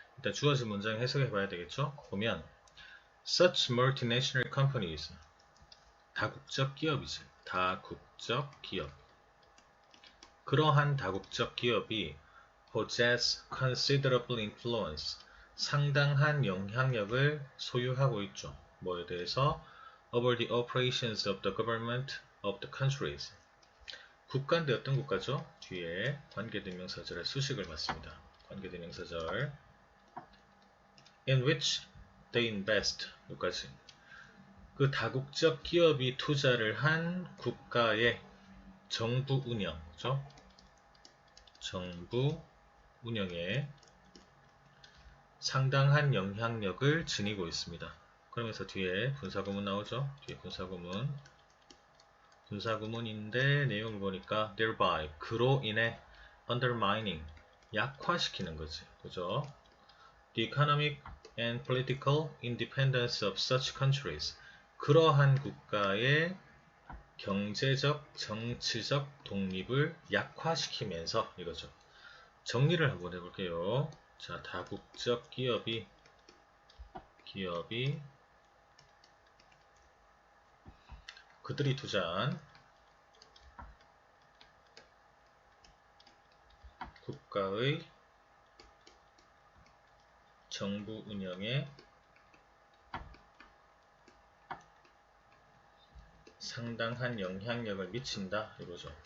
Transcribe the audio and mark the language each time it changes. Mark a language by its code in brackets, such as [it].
[ko] 일단 주어진 문장 해석해 봐야 되겠죠? 보면 [en] Such multinational companies [ko] 다국적 기업이지. 다국적 기업. 그러한 다국적 기업이 [en] possess considerable influence [ko] 상당한 영향력을 소유하고 있죠. 뭐에 대해서? [en] over the operations of the government of the countries. [ko] 국가인데 어떤 국가죠? 뒤에 관계대명사절의 수식을 받습니다. 관계대명사절 [en] in which they invest [ko] 여기까지. 그 다국적 기업이 투자를 한 국가의 정부 운영, 그죠? 정부 운영에 상당한 영향력을 지니고 있습니다. 그러면서 뒤에 분사구문 나오죠? 뒤에 분사구문인데 내용을 보니까 thereby, 그로 인해 undermining, 약화시키는 거지. 그죠? [en] The economic and political independence of such countries. [ko] 그러한 국가의 경제적, 정치적 독립을 약화시키면서 이거죠. 정리를 한번 해볼게요. 자, 다국적 기업이 그들이 투자한 국가의 정부 운영에 상당한 영향력을 미친다 이거죠.